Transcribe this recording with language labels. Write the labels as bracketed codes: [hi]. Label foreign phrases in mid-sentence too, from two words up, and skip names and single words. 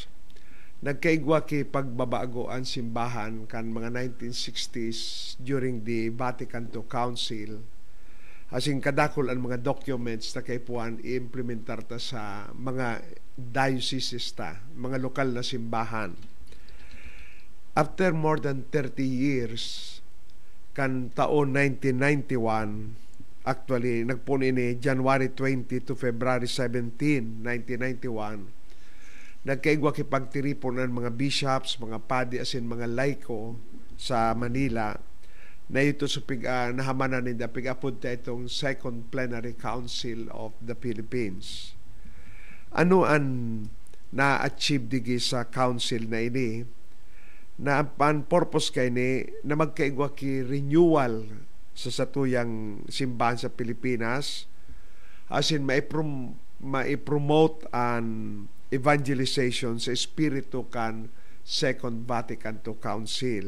[bik] Nagkaigwa ki pagbabago ang simbahan kan mga 1960s [en] during the [bik] Vatican II Council. Asing kadakol ang mga documents na kay puan i-implementar ta sa mga dioceses ta, mga lokal na simbahan. [en] After more than 30 years, [bik] kan taon 1991, actually, nagpun ini January 20 to February 17, 1991. Nagkaigwa kipagtiripon ng mga bishops, mga padi, asin mga laiko sa Manila na ito sa nahamanan nila pig-apod ta itong Second Plenary Council of the Philippines. Ano ang na-achieve digi sa council na ini? Na ang purpose kay ni na magkaigwa ki renewal sa satuyang simbahan sa Pilipinas, as in maipromote an evangelization sa espiritu kan Second Vatican II Council.